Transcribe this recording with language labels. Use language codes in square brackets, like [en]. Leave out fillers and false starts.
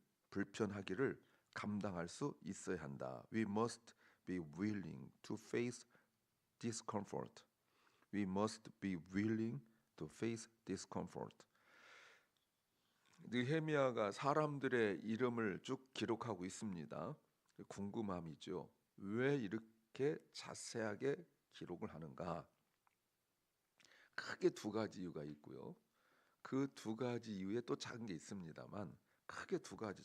[ko] 불편하기를 감당할 수 있어야 한다. [en] We must be willing to face discomfort. We must be willing to face discomfort. [ko] 느헤미야가 사람들의 이름을 쭉 기록하고 있습니다. 궁금함이죠. 왜 이렇게 자세하게 기록을 하는가? 크게 두 가지 이유가 있고요. 그 두 가지 이유에 또 작은 게 있습니다만 크게 두 가지.